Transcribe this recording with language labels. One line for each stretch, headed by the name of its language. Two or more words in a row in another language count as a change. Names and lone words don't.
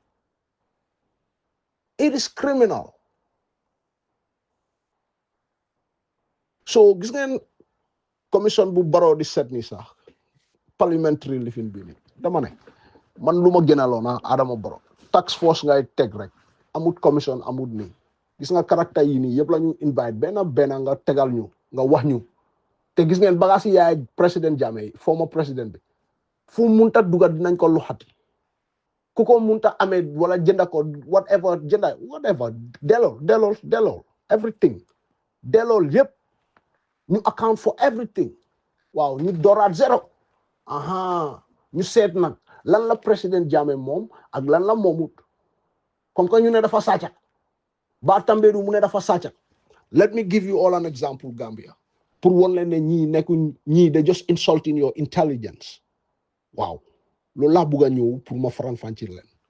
English: it is criminal
Wolof: so gis ngeen commission bu Barrow di set ni sax
English: parliamentary lifin
Wolof: bi ni dama ne man lu ma gënaloon Adama Barrow
English: tax force
Wolof: ngay teg rek amut commission amut nii gis nga caractère yi nii yëpp la ñu invite benn nga tegal ñu nga wax ñu te gis ngeen bagage yi yaay président Jammeh
English: former président
Wolof: bi fu munta duga dinañ ko luxati ku ko munta amee wala jënda ko whatever delloo everything delloo yëpp ñu
English: account for everything
Wolof: waaw ñu dooraat zéro ñu seet nag lan la président Jammeh moom ak lan la moomut
French: comme que
Wolof: ñu ne dafa sàcca ba tambeedu mu ne dafa sàcca
English: let me give you all an example
Wolof: Gambia pour won leen ne ñii de
English: just insulting your intelligence
Wolof: waaw loolu laa bugg a ñëw pour ma faram-fàcceel leen